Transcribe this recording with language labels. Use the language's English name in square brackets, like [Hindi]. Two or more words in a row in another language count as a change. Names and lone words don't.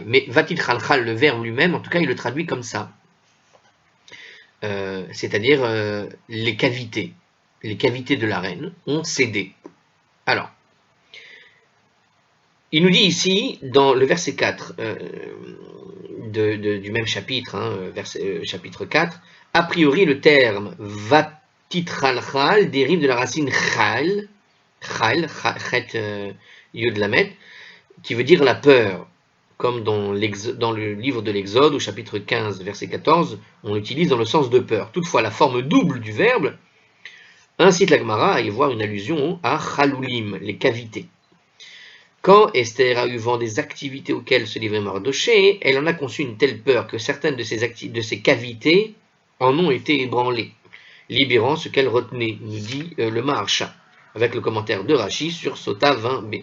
[French] Mais va-t-il khalkhal, le verbe lui-même, en tout cas, il le traduit comme ça. C'est-à-dire les cavités de la reine ont cédé. Alors, il nous dit ici, dans le verset 4 du même chapitre, chapitre 4, a priori le terme vatitchalchal dérive de la racine chal, [Hebrew] חית יוד למד, [French] qui veut dire la peur, comme dans le livre de l'Exode, au chapitre 15, verset 14, on l'utilise dans le sens de peur. Toutefois, la forme double du verbe incite la Gemara à y voir une allusion à chalulim, les cavités. Quand Esther a eu vent des activités auxquelles se livrait Mardoché, elle en a conçu une telle peur que certaines de ces cavités en ont été ébranlées, libérant ce qu'elle retenait, nous dit le Maharsha, avec le commentaire de Rashi sur Sota 20b.